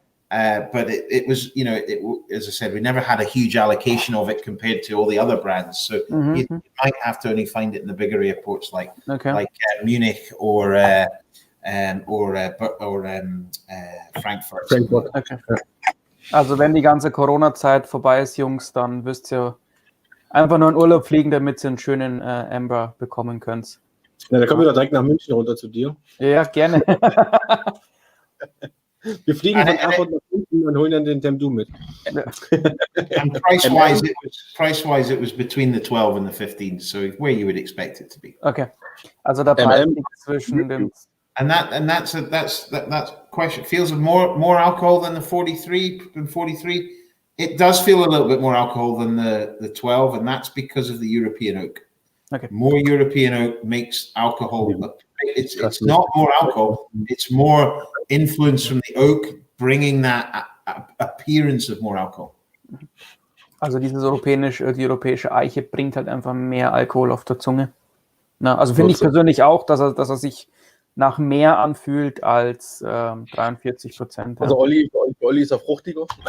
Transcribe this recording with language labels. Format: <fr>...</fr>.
<en>But it was, you know, as I said, we never had a huge allocation of it compared to all the other brands. So you might have to only find it in the bigger airports like Munich or Frankfurt. Okay.</en> <de>Also wenn die ganze Corona-Zeit vorbei ist, Jungs, dann müsst ihr einfach nur in Urlaub fliegen, damit ihr einen schönen Amber bekommen könnt. Ja, dann kommen wir doch direkt nach München runter zu dir. Ja, gerne. Wir fliegen von Erfurt nach München und holen dann den Tamdhu mit.</de> <en>And price-wise, it was between the 12 and the 15, so where you would expect it to be. Okay.</en> <de>Also der Preis liegt zwischen den.</de> <en>And that question feels more alcohol than the 43. It does feel a little bit more alcohol than the 12, and that's because of the European oak. Okay. More European oak makes alcohol. It's not more alcohol. It's more influence from the oak, bringing that appearance of more alcohol.</en> <de>Also die europäische Eiche bringt halt einfach mehr Alkohol auf der Zunge. Na, also finde ich persönlich auch, dass er sich nach mehr anfühlt als 43%. Also Olli ist er fruchtiger.</de>